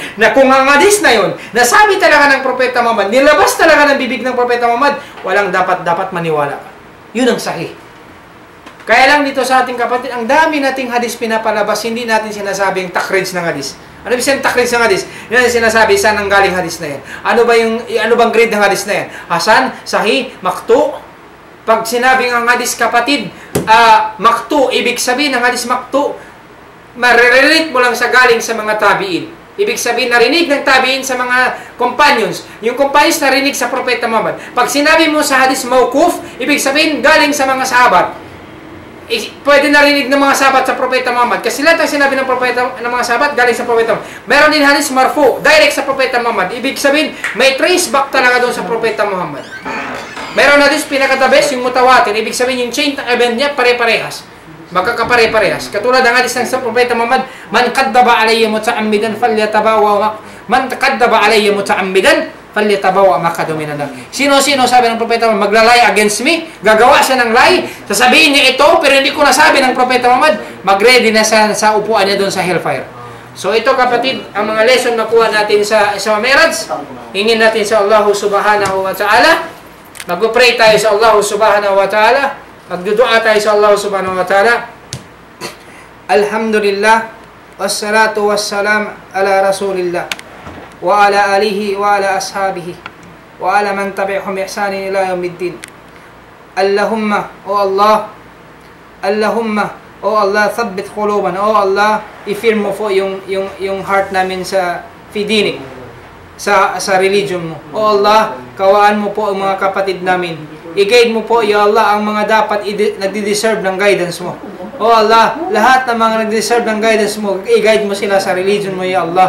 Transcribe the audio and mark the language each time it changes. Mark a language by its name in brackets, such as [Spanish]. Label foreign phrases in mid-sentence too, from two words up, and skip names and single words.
[Filipino] Na kung ang hadith na yun, nasabi talaga ng Propeta Muhammad, nilabas talaga ng bibig ng Propeta Muhammad, walang dapat maniwala ka. Yun ang sahih. Kaya lang dito sa ating kapatid, ang dami nating hadith pinapalabas, hindi natin sinasabing takrij ng hadith. Ano ba siyang takrij ng hadith? Yan ang sinasabi, saan ang galing hadith na yan? Ano bang grade ng hadith na yan? Hasan, sahih, maktu. Pag sinabing ang hadith kapatid, maktu, ibig sabihin ng hadith maktu, marirelate mo lang sa galing sa mga tabi'in. Ibig sabihin, narinig ng tabi'in sa mga companions. Yung companions narinig sa Propeta Muhammad. Pag sinabi mo sa hadith mawquf, ibig sabihin galing sa mga sahabat. Pwede narinig ng mga sahabat sa Propeta Muhammad. Kasi lahat ang sinabi ng mga sahabat galing sa Propeta Muhammad. Meron din hadith marfu, direct sa Propeta Muhammad. Ibig sabihin, may trace back talaga doon sa Propeta Muhammad. Meron hadith pinaka-the-best, yung mutawatir. Ibig sabihin, yung chain ng event niya, pare-parehas. Magkakapare-parehas. Katulad ng hadith ng sa Propeta Muhammad, [Arabic] من كذب علي متعمدا فليتبوأ مقعده من النار. [Filipino] Sino-sino sabi ng Propeta Muhammad, maglalay [English] against me, [Filipino] gagawa siya ng lie, sasabihin niya ito, pero hindi ko nasabi ng Propeta Muhammad, mag-ready na sa upuan niya doon sa hellfire. So ito kapatid, ang mga lesson na kuha natin sa Mi'raj, hingin natin sa Allah [Arabic] سبحانه وتعالى, [Filipino] mag-pray tayo sa Allah [Arabic] سبحانه وتعالى, [Filipino] magdudua tayo sa Allah [Arabic] سبحانه وتعالى. الحمد لله والصلاة والسلام على رسول الله وعلى آله وعلى أصحابه وعلى من تبعهم بإحسان إلى يوم الدين. Allahumma, O Allah, Allahumma, O Allah, ثبت قلوبنا. [Filipino] O Allah, i-firm mo po yung heart namin sa fidinik, sa religion mo. O Allah, kawaan mo po ang mga kapatid namin. I-guide mo po, Ya Allah, ang mga dapat nagdi-deserve ng guidance mo. O Allah, lahat ng mga nag-deserve ng guidance mo, i-guide mo sila sa religion mo, Ya Allah.